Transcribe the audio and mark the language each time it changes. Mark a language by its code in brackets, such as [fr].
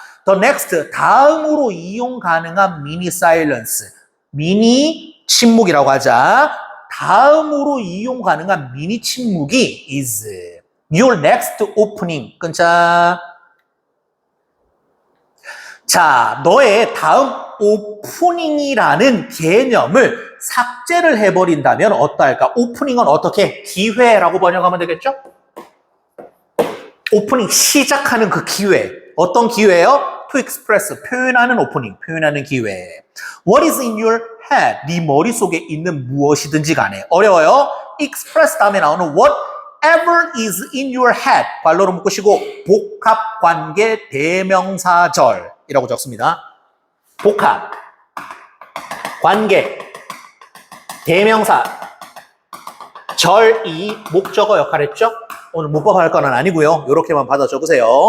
[en] The next, [ko] 다음으로 이용 가능한 [en] mini silence. [ko] 미니 침묵이라고 하자. 다음으로 이용 가능한 미니 침묵이 [en] is your next opening. [ko] 끊자. 자, 너의 다음 오프닝이라는 개념을 삭제를 해버린다면 어떠할까? 오프닝은 어떻게? 기회라고 번역하면 되겠죠? 오프닝 시작하는 그 기회. 어떤 기회요? [en] To express, [ko] 표현하는 오프닝, 표현하는 기회. [en] What is in your head? [ko] 네 머릿속에 있는 무엇이든지 간에. 어려워요? [en] express [ko] 다음에 나오는 [en] whatever is in your head. [ko] 괄호로 묶으시고 복합관계 대명사절이라고 적습니다. 복합, 관계, 대명사, 절이 목적어 역할 했죠? 오늘 문법할 건 아니고요. 이렇게만 받아 적으세요.